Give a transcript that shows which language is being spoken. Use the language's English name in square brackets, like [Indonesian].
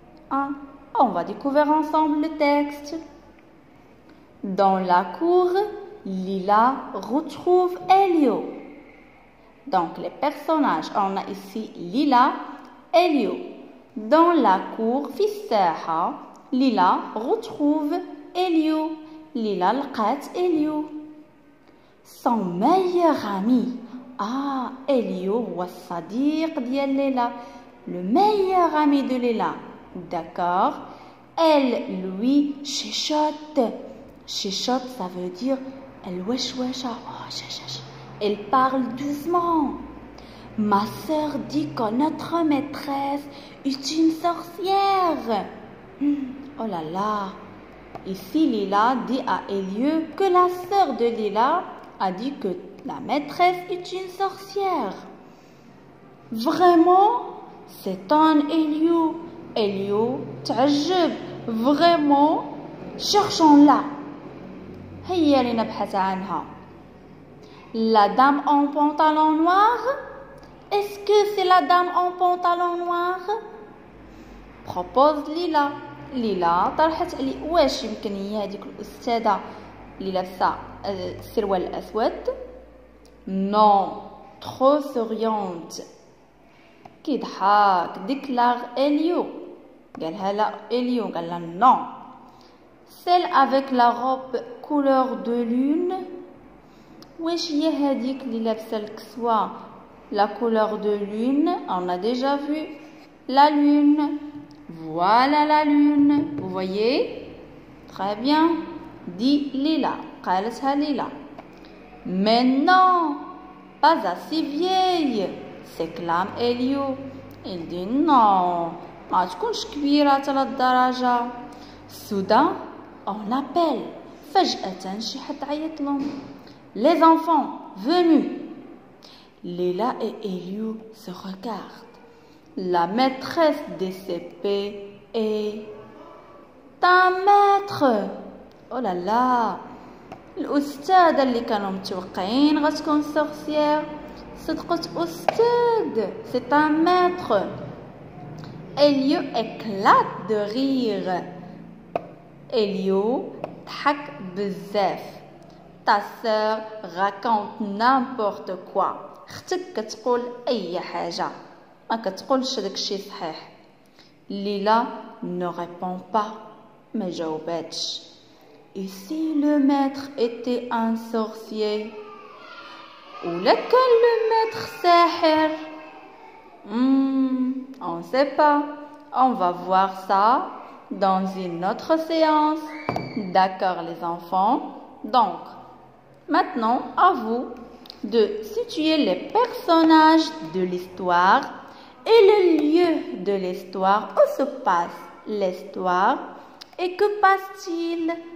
[French] Ah, on va découvrir ensemble le texte. Dans la cour, Lila retrouve Elio. Donc, les personnages, on a ici Lila, Elio. Dans la cour, [Arabic] في الساحة, [French] Lila retrouve Elio. [Arabic] Lila لقات Elio. [French] Son meilleur ami. [Arabic] Ah, Elio هو الصديق ديال ليلى. [French] Le meilleur ami de Lila. D'accord? Elle lui chuchote. Chuchote, ça veut dire elle wesh-wesh. Elle parle doucement. Ma sœur dit que notre maîtresse est une sorcière. Oh là là. Ici, Lila dit à Elio que la sœur de Lila a dit que la maîtresse est une sorcière. Vraiment? C'est un Elio. Elio [Arabic] تعجب. [French] Vraiment? Cherchons-la. [Arabic] هيا لنبحث عنها. [French] La dame en pantalon noir? Est-ce que c'est la dame en pantalon noir? Propose Lila. [Arabic] ليلى طرحت علي واش يمكن هي هذيك الأستاذة اللي لابسة السروال الأسود؟ [French] نو ترو سوريونت. [Arabic] كيضحك ديكلاغ إليو. قالها لا إليو قال لها نو. [French] Celle avec la robe couleur de lune. [Arabic] واش هي هذيك اللي لابسة الكسوة [French] la couleur de lune? On a déjà vu la lune. Voilà la lune. Vous voyez? Très bien. Dit Lila. [Arabic] قالتها [French] Lila. Mais non, pas assez vieille. s'exclame Elio. Il dit non. [Arabic] ما تكونش كبيرة تلا الدرجة. [French] Soudain, on appelle. [Arabic] فجأة شي حد عيط لهم. [French] Les enfants, venus. Lila et Elio se regardent. La maîtresse des CP est un maître. Oh là là. [Arabic] الأستاذة اللي كانوا متوقعين غتكون sorcière صدقت أستاذ. [French] C'est un maître. Elio éclate de rire. [Arabic] Elio ضحك بزاف. [French] Ta sœur raconte n'importe quoi. [Arabic] اختك كتقول أي حاجة. ما كتقولش داكشي صحيح. [French] Lila ne répond pas. [Arabic] ما جاوباتش. [French] Et si le maître était un sorcier? [Arabic] ولا كان [French] le maître [Arabic] ساحر? [French] On ne sait pas. On va voir ça dans une autre séance. D'accord les enfants? Donc, maintenant à vous de situer les personnages de l'histoire et le lieu de l'histoire où se passe l'histoire et que passe-t-il?